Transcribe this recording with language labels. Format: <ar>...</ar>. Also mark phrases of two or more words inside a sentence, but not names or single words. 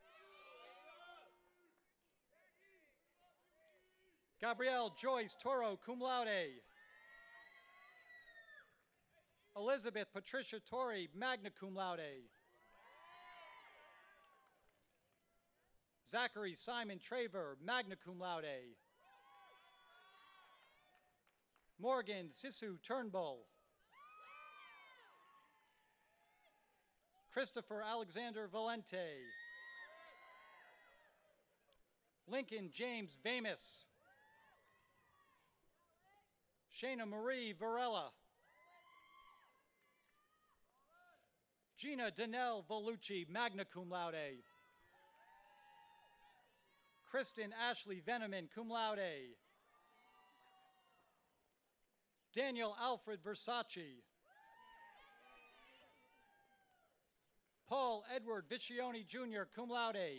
<en>Gabrielle Joyce Toro,</en> <la>cum laude.</la> <en>Elizabeth Patricia Torrey,</en> <la>magna cum laude.</la> <en>Zachary Simon Traver,</en> <la>magna cum laude.</la> <en>Morgan Sisu Turnbull. Christopher Alexander Valente. Lincoln James Vamus. Shana Marie Varela. Gina Danelle Volucci,</en> <la>magna cum laude.</la> <en>Kristen Ashley Veneman,</en> <la>cum laude.</la> <en>Daniel Alfred Versace. Paul Edward Vicioni Jr.,</en> <la>cum laude.</la>